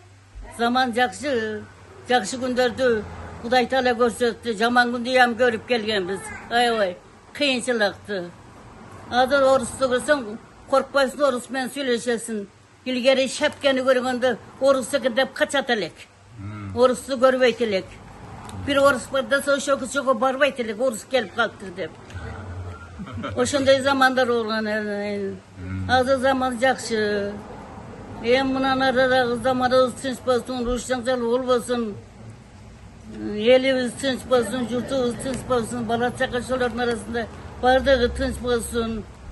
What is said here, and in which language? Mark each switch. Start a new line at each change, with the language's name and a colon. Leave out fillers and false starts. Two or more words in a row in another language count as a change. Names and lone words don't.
Kyrgyz: Жакшы күндөрдү Кудай Таала көрсөттү. Жаман күндү ham көрүп келгенбиз. Аябай кыйынчылыкты. Азыр орусту көрсөң, коркпойсуң, орус менен сүйлөшөсүң. Илгери шапкени көргөндө орус экен деп качат элек. Орусту көрбөйт элек. Bir orus var da ошого барбайт элек, орус келип калыптыр деп. Ошондой замандар болгон. Азыр zaman жакшы. Мынан арарагы заманыбыз тынч болсун, уруш жаңжал болбосун. Элибиз тынч болсун, журтубуз тынч болсун, бала чакачалардын арасында бардыгы тынч болсун.